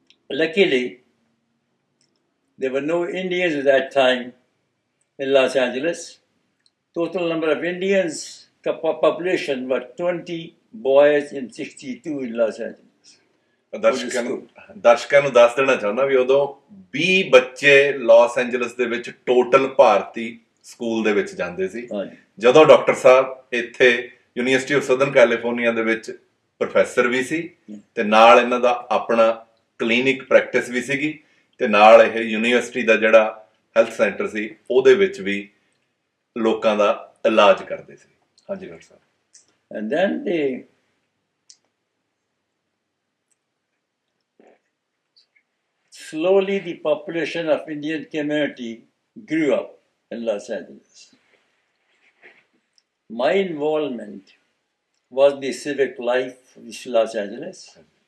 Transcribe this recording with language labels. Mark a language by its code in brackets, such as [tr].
[en] Luckily, there were no Indians at that time in Los Angeles. Total number of Indians population were 20 boys in 62 in Los Angeles. [pa] ਦਰਸ਼ਕਾਂ ਨੂੰ ਦੱਸ ਦੇਣਾ ਚਾਹੁੰਦਾ ਵੀ ਉਦੋਂ 20 ਬੱਚੇ Las Angeles ਦੇ ਵਿੱਚ ਟੋਟਲ ਭਾਰਤੀ ਸਕੂਲ ਦੇ ਵਿੱਚ ਜਾਂਦੇ ਸੀ ਜਦੋਂ ਡਾਕਟਰ ਸਾਹਿਬ ਇੱਥੇ ਯੂਨੀਵਰਸਿਟੀ ਆਫ ਸਦਰਨ ਕੈਲੀਫੋਰਨੀਆ ਦੇ ਵਿੱਚ ਪ੍ਰੋਫੈਸਰ ਵੀ ਸੀ ਤੇ ਨਾਲ ਇਹਨਾਂ ਦਾ ਆਪਣਾ ਕਲੀਨਿਕ ਪ੍ਰੈਕਟਿਸ ਵੀ ਸੀਗੀ ਤੇ ਨਾਲ ਇਹ ਯੂਨੀਵਰਸਿਟੀ ਦਾ ਜਿਹੜਾ ਹੈਲਥ ਸੈਂਟਰ ਸੀ ਉਹਦੇ ਵਿੱਚ ਵੀ ਲੋਕਾਂ ਦਾ ਇਲਾਜ ਕਰਦੇ ਸੀ ਹਾਂਜੀ doctor Sahib [en] And then slowly the population of Indian community grew up in Los Angeles. My involvement was in the civic life of Los Angeles.